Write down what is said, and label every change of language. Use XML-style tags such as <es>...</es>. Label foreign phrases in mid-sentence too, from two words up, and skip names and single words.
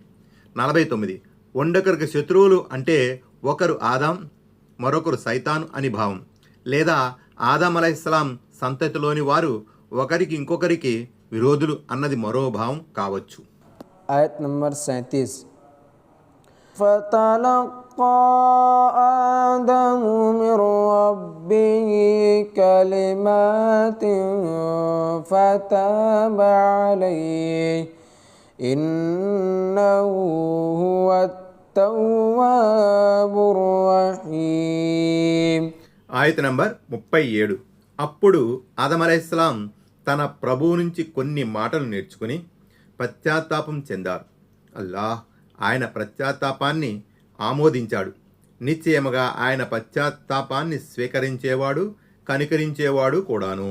<te>49. ఒండొకరికి శత్రువులు అంటే ఒకరు ఆదాం, మరొకరు సైతాను అని భావం, లేదా ఆదం అలైహిస్సలాం సంతతిలోని వారు ఒకరికి ఇంకొకరికి విరోధులు అన్నది మరో భావం కావచ్చు. ఆయత్ నంబర్</te> <ar>37 فَتَلَقَّى آدَمُ مِنْ رَبِّهِ كَلِمَاتٍ فَتَابَ عَلَيْهِ إِنَّهُ هُوَ التَّوَّابُ الرَّحِيمُ.</ar> <te>ఆయత్ నంబర్ 37. అప్పుడు ఆదం అలైహిస్సలాం తన ప్రభువు నుంచి కొన్ని మాటలు నేర్చుకుని పశ్చాత్తాపం చెందారు. అల్లాహ్ ఆయన పశ్చాత్తాపాన్ని ఆమోదించాడు. నిశ్చయముగా ఆయన పశ్చాత్తాపాన్ని స్వీకరించేవాడు, కనికరించేవాడు కూడాను.</te>